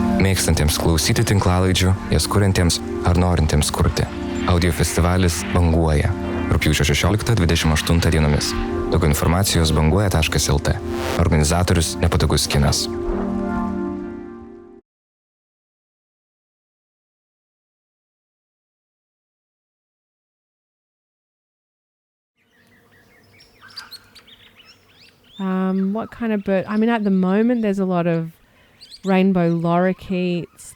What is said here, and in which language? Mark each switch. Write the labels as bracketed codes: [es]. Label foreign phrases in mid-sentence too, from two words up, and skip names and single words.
[lt] Mėgstantiems klausyti tinklalaidžių, jas kuriantiems ar norintiems kurti. Audiofestivalis Banguoja. Rugpjūčio 16-28 dienomis. Daugiau informacijos banguoja.lt. Organizatorius Nepatogus kinas. [en] What kind of bird? I mean, at the moment, there's a lot of rainbow lorikeets.